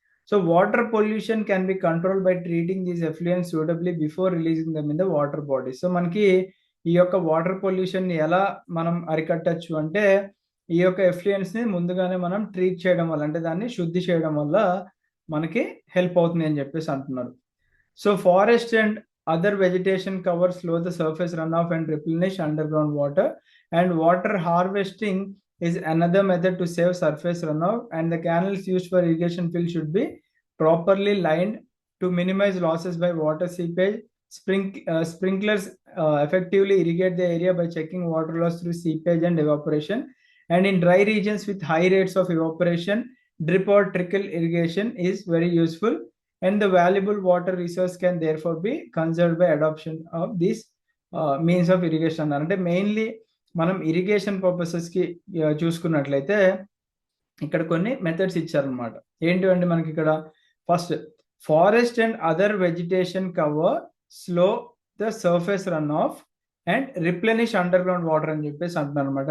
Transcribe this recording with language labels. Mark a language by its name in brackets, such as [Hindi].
[English] So water pollution can be control by treating these effluents suitably before releasing them in the water body. [Telugu] So మనకి ఈ యొక్క water పొల్యూషన్ని ఎలా మనం అరికట్టచ్చు అంటే ఈ యొక్క ఎఫ్లుయెంట్స్ని ముందుగానే మనం ట్రీట్ చేయడం వల్ల, అంటే దాన్ని శుద్ధి చేయడం వల్ల మనకి హెల్ప్ అవుతుంది అని చెప్పేసి అంటున్నారు. [English] So forest and other vegetation covers slow the surface runoff and replenish underground water, and water harvesting is another method to save surface runoff, and the canals used for irrigation field should be properly lined to minimize losses by water seepage. Sprinklers effectively irrigate the area by checking water loss through seepage and evaporation, and in dry regions with high rates of evaporation, drip or trickle irrigation is very useful, and the valuable water resource can therefore be conserved by adoption of these means of irrigation. [Telugu] అంటే mainly మనం irrigation పర్పసెస్కి చూసుకున్నట్లయితే ఇక్కడ కొన్ని methods ఇచ్చారనమాట. ఏంటివండి మనకి ఇక్కడ [English] first, forest and other vegetation cover slow the surface runoff and replenish underground water [Telugu] అని చెప్పేసి అంటున్నారు అనమాట.